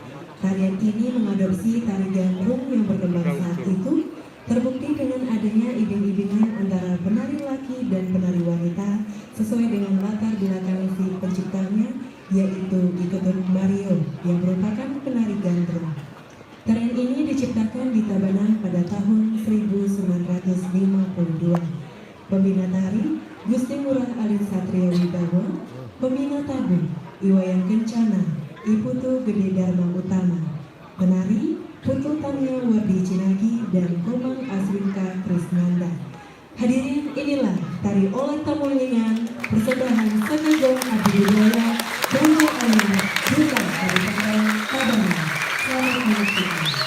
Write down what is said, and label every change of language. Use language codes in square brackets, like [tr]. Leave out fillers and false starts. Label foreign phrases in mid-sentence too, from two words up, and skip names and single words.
[id] Tarian ini mengandung adopsi tari gandrung yang berkembang saat itu terbukti dengan adanya ibing-ibingan antara penari laki dan penari wanita sesuai dengan latar belakang si penciptanya, yaitu Iketut Mario yang merupakan penari gandrung. Tarian ini diciptakan di Tabanan pada tahun 1952. Pembina tari Gusti Ngurah Alit Satrio Wibawa, pembina tabu Iwayan Kencana, Iputu Gede Dharma Utama, penari Putu Tania Wardi Cinagi dan Komang Aswinka Krisnanda. Hadirin, inilah tari oleh tamulingan persembahan Senegong Abdi Budaya Dago Ayu Duta Kabupaten Tabanan. Selamat menikmati.